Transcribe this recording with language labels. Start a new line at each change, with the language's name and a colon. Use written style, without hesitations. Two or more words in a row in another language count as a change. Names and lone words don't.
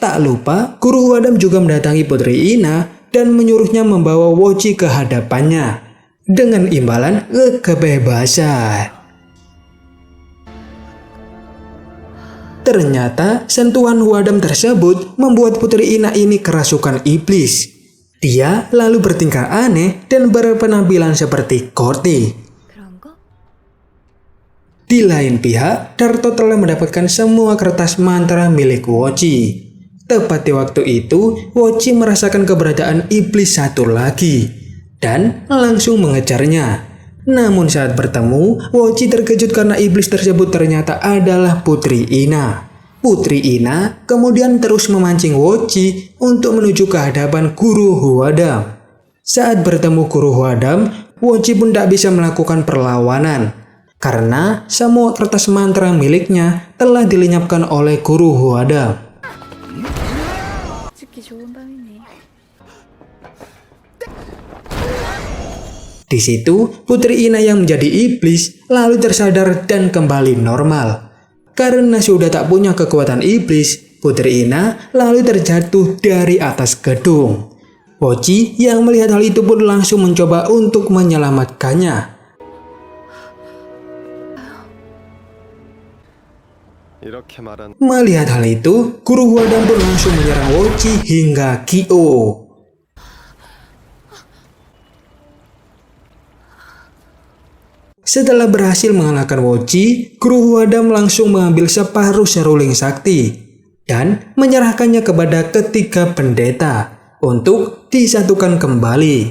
Indonesian: Tak lupa, Guru Huadam juga mendatangi Putri Ina dan menyuruhnya membawa Woji ke hadapannya dengan imbalan kebebasan. Ternyata sentuhan Huadam tersebut membuat Putri Ina ini kerasukan iblis. Dia lalu bertingkah aneh dan berpenampilan seperti Korti.
Korean: 그런 거?
Indonesian: Di lain pihak, Darto telah mendapatkan semua kertas mantra milik Woji. Tepat di waktu itu, Woji merasakan keberadaan iblis satu lagi dan langsung mengejarnya. Namun saat bertemu, Woji terkejut karena iblis tersebut ternyata adalah Putri Ina. Putri Ina kemudian terus memancing Woji untuk menuju ke hadapan Guru Huadam. Saat bertemu Guru Huadam, Woji pun tak bisa melakukan perlawanan karena semua kertas mantra miliknya telah dilenyapkan oleh Guru Huadam.
Korean: 듣기 좋은 밤이네.
Indonesian: Di situ, Putri Ina yang menjadi iblis lalu tersadar dan kembali normal. Karena sudah tak punya kekuatan iblis, Putri Ina lalu terjatuh dari atas gedung. Woji yang melihat hal itu pun langsung mencoba untuk menyelamatkannya.
Korean: 이렇게 말한
Indonesian: Melihat hal itu, Guru Huadam pun langsung menyerang Woji hingga KO. Setelah berhasil mengalahkan Woji, Guru Huadam langsung mengambil separuh seruling sakti dan menyerahkannya kepada ketiga pendeta untuk disatukan kembali.